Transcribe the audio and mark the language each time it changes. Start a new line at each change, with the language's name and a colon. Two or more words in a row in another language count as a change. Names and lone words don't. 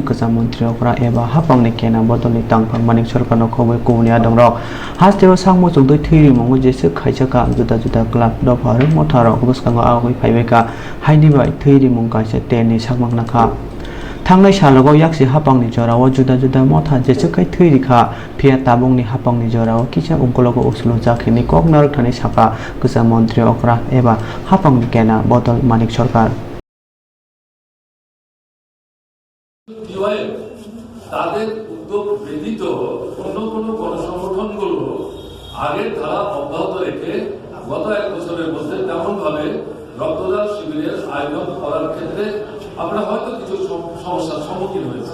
Kok Borok: kacha mantri okra eba hapangni kena bodolni tangphang manik sarkarno khoboi kunia dongrok hasteo sangmujung tei thiri mungo jese khaisaka juda club dofar motharo oboskango agoi phaibeka haini bai thiri mung kaise teni sakmangnakha Thangnai salogo yaksi hapangni jorao juda motha jesukai thirikha phia tabungni hapangni jorao kicha ungkologo usulo jakhini koknarak thani saka kacha mantri okra eba hapangni kena bodol manik sarkar
Bangla: টিওআইএল তাদের উদ্যোগ ব্যতীত অন্য কোনো গণসংগঠনগুলো আগের ধারা অব্যাহত রেখে গত 1 বছরের মধ্যে তেমন ভাবে রক্তদান শিবিরের আয়োজন করার ক্ষেত্রে আমরা হয়তো কিছু সমস্যার সম্মুখীন হয়েছি।